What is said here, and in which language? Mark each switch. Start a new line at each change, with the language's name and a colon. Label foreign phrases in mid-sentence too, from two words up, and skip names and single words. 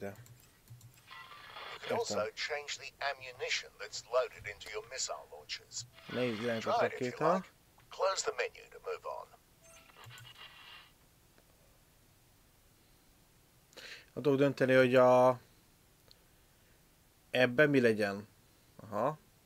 English: You can also change the ammunition that's loaded into your missile launchers.
Hungarian: Ne irányít a
English: Try it if you
Hungarian: rakéta.
English: like. Close the menu to move on.
Hungarian: Tudok dönteni, hogy ebben mi legyen. Aha.